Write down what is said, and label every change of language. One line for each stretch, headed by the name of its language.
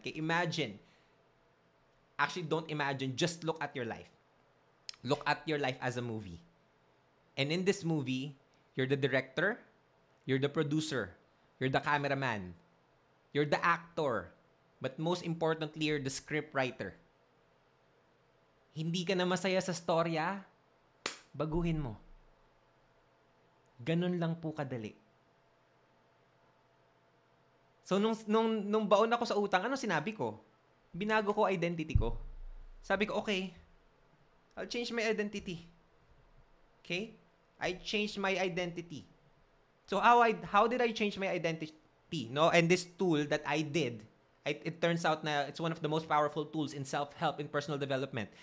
English: Okay? Imagine. Actually, don't imagine. Just look at your life. Look at your life as a movie. And in this movie, you're the director, you're the producer, you're the cameraman, you're the actor, but most importantly, you're the script writer.
Filipino: Hindi ka na masaya sa storya, baguhin mo. Ganun lang po kadali. So, nung baon ako sa utang, ano sinabi ko? Binago ko identity ko.
English: Sabi ko, okay, I'll change my identity. Okay? I changed my identity. So how did I change my identity? No, and this tool that I did, it turns out na it's one of the most powerful tools in self-help in personal development.